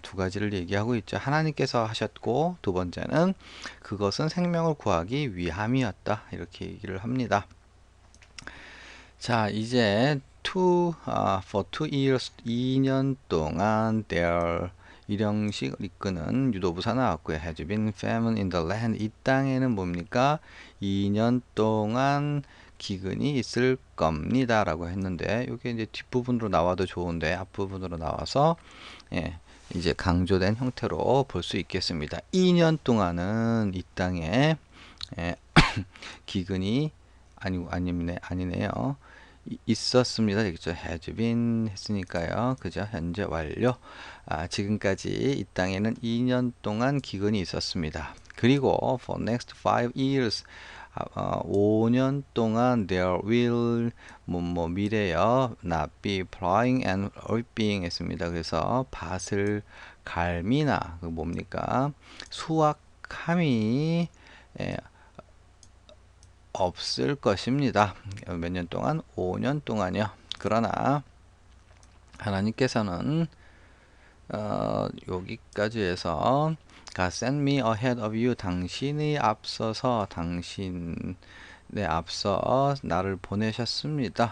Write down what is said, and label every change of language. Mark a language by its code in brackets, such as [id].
[ko] 두 가지를 얘기하고 있죠. 하나님께서 하셨고 두 번째는 그것은 생명을 구하기 위함이었다. 이렇게 얘기를 합니다. 자, 이제 [en] for 2 years [ko] 2년 동안 [en] there [ko] 일형식을 이끄는 유도부사 나왔고요. [en] has been famine in the land [ko] 이 땅에는 뭡니까? 2년 동안 기근이 있을 겁니다 라고 했는데 이게 이제 뒷부분으로 나와도 좋은데 앞부분으로 나와서 이제 강조된 형태로 볼 수 있겠습니다. 2년 동안은 이 땅에 기근이 아니네요. 있었습니다. 되겠죠. [en] has been [ko] 했으니까요. 그죠? 현재 완료. 지금까지 이 땅에는 2년 동안 기근이 있었습니다. [en] 그리고 for next 5 years [ko] 5년 동안 [en] there will [ko] 미래여 [en] not be plowing and reaping [ko] 했습니다. 그래서 밭을 갈미나 그 뭡니까? 수확함이 없을 것입니다. 몇 년 동안? 5년 동안이요. 그러나 하나님께서는 여기까지 해서 [en] God sent me ahead of you [ko] 당신이 앞서서 당신에 앞서 나를 보내셨습니다.